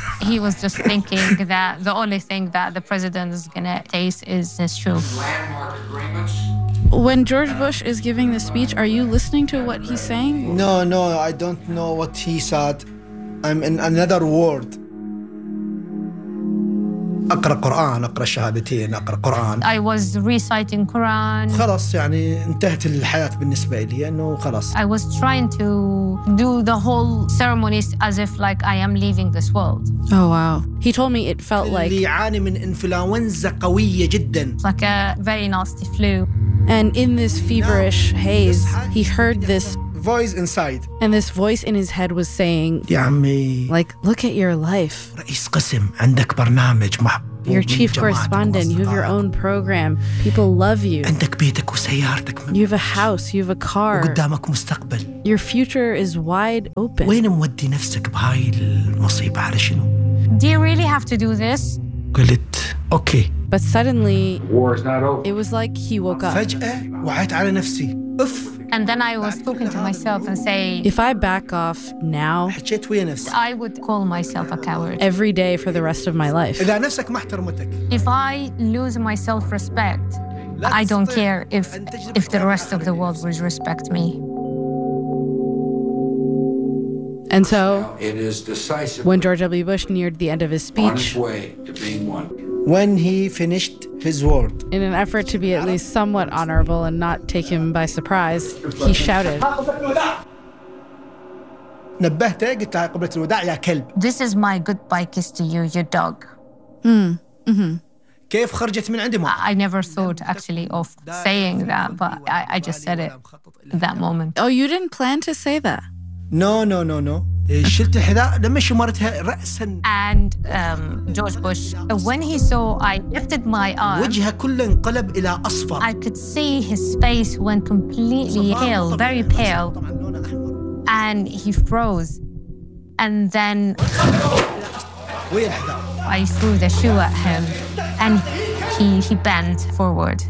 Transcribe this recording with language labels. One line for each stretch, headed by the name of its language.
English: He was just thinking that the only thing that the president is going to taste is his shoe. Landmark agreements. When George Bush is giving the speech, are you listening to what he's saying? No, I don't know what he said. I'm in another world.
Arabic: أقرأ قرآن، أقرأ الشهادتين، أقرأ قرآن.
English: I was reciting Quran.
Arabic: خلاص يعني انتهت الحياة بالنسبة لي أنه خلاص.
English: I was trying to do the whole ceremonies as if like I am leaving this world. Oh wow. He told me it felt like
Arabic: اللي يعاني من إنفلونزا قوية جدا.
English: Like a very nasty flu. And in this feverish haze, he heard this voice inside. And this voice in his head was saying,
Arabic: يا عمي,
English: like, look at your life.
Arabic: رئيس قسم عندك برنامج مع
English: your chief correspondent, you have your own program. People love you.
Arabic: عندك بيتك وسيارتك.
English: You have a house, you have a car.
Arabic: وقدامك مستقبل.
English: Your future is wide open.
Arabic: وين مودي نفسك بهاي المصيبة على شنو؟
English: Do you really have to do this?
Arabic: قلت, okay.
English: But suddenly, war is not over. It was like he woke up. فجأة وعيت على نفسي. أوف. And then I was talking to myself and say, if I back off now, I would call myself a coward every day for the rest of my life. If I lose my self-respect, I don't care if the rest of the world would respect me. And so, it is decisive. When George W. Bush neared the end of his speech, on his way to being one. When he finished his word, in an effort to be at least somewhat honorable and not take him by surprise, he shouted, this is my goodbye kiss to you, you dog. I never thought actually of saying that, but I just said it at that moment. Oh, you didn't plan to say that? No.
Arabic: شلت الحذاء لما شمرتها رأسا.
English: And George Bush, when he saw I lifted my arm,
Arabic: وجهه كله انقلب إلى أصفر.
English: I could see his face went completely pale, very pale, and he froze. And then I threw the shoe at him, and he bent forward.